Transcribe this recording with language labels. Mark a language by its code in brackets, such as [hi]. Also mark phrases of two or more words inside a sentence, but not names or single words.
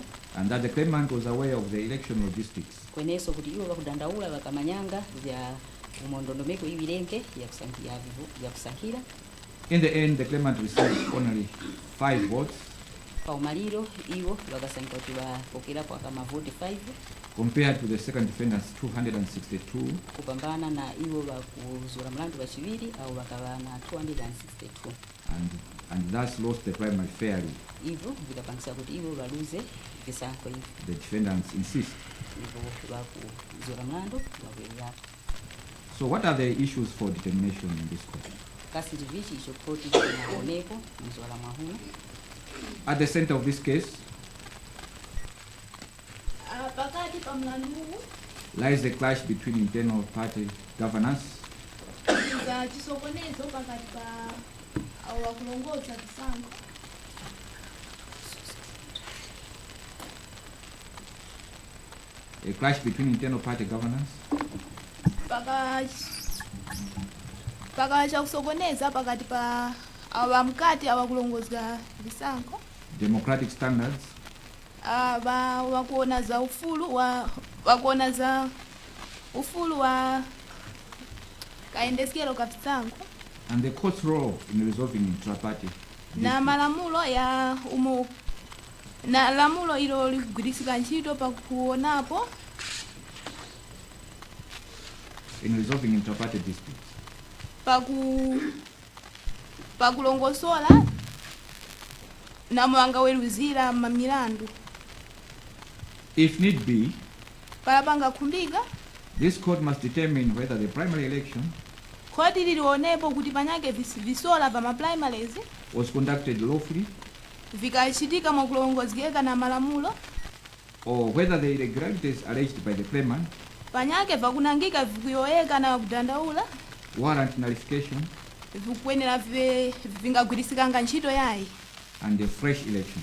[en] And that the claimant was aware of the election logistics. [tum] kweneso kuti iwo vakudandaula vakamanyanga vya umondondomeko ivilenge ya kusankhira. [en] In the end, the claimant received only 5 votes [tum] paumaliro iwo vakasankha kuti vapokerapo akamavoti 5 [en] compared to the second defendants 262, [tum] kupambana na iwo vakuzula mlandu vachiwiri au vakava na 262 [en] and thus lost the primary fairly. [tum] ivo vikapangisa kuti iwo valuze visankho ivi. [en] The defendants insist. [tum] ivo vakuzula mlandu vakwelerapo. [en] So what are the issues for determination in this court? [tum] kasi ndivichi icho koti chinaonepo mzola mwahuno. [en] At the center of this case [tum] pakati pa mlandu [en] lies the clash between internal party governance [tum] za chisokonezo pakati pa awakulongoza visankho [en] a clash between internal party governance [tum] paka chakusokoneza pakati pa awamkati awakulongoza visankho, [en] democratic standards [tum] wakuona za wakuona za ufulu wa kaendeskero ka visankho [en] and the court's role in resolving intra-party [tum] na malamulo ya na lamulo ilo ligwirisika ntchito pakuonapo [en] in resolving intra-party disputes. [tum] pakulongosola na mwanga weruzira mamilandu [en] If need be, [tum] palapanga khumbika [en] this court must determine whether the primary election [tum] khoti lilionepo kuti panyake visola pa maprimaries [en] was conducted lawfully [tum] vikachitika mwakulongozeka na malamulo [en] or whether the irregularities alleged by the claimant [tum] panyake vakunangika vikuyoyeka na kudandaula [en] warrant nullification [tum] vikwenera vingagwirisikanga ntchito yayi [en] and a fresh election.